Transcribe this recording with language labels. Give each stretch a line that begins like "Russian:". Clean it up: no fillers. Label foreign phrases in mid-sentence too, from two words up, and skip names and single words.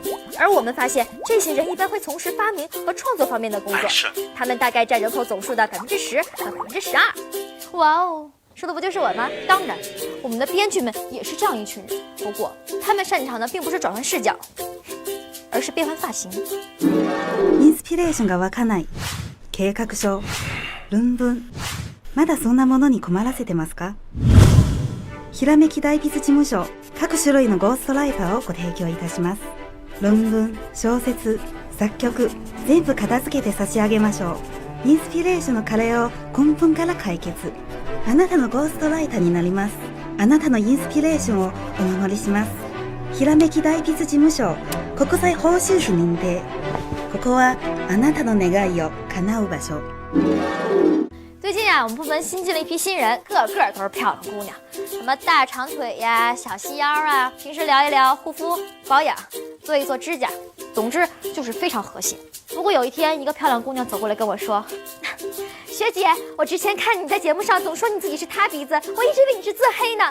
Chinese: 而我们发现，这些人一般会从事发明和创作方面的工作，他们大概占人口总数的10%到12%。哇哦，说的不就是我吗？当然，我们的编剧们也是这样一群人，不过他们擅长的并不是转换视角，而是变换发型。
Japanese: インスピレーションが湧かない、計画書、論文、まだそんなものに困らせてますか？ひらめき大筆事務所、各種類のゴーストライターをご提供いたします。論文、小説、作曲、全部片付けて差し上げましょう。インスピレーションの課題を根本から解決。あなたのゴーストライターになります。あなたのインスピレーションをお守りします。ひらめき大筆事務所、国際報酬費認定。ここはあなたの願いを叶う場所。
Chinese: 最近我们部门新进了一批新人，个个都是漂亮姑娘，什么大长腿呀、小细腰啊，平时聊一聊护肤保养，做一做指甲，总之就是非常和谐。不过有一天，一个漂亮姑娘走过来跟我说：“学姐，我之前看你在节目上总说你自己是塌鼻子，我一直以为你是自黑呢。